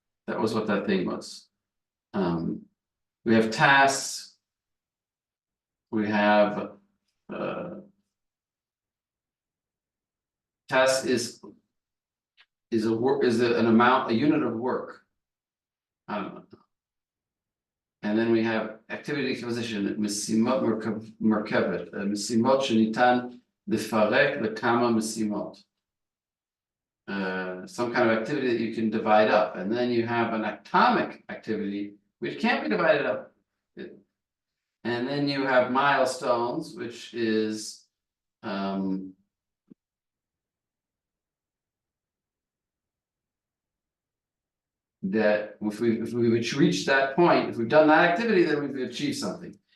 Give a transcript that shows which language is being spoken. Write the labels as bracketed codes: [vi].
[en] That was what that thing was. We have tasks. We have task is an amount, a unit of work. I don't know. And then we have activity composition, [he] משימות מורכבת, משימות שניתן לפרק לכמה משימות. [en] Some kind of activity that you can divide up, and then you have an atomic activity which can't be divided up. And then you have milestones, which is that if we reach that point, if we've done that activity, then we've achieved something.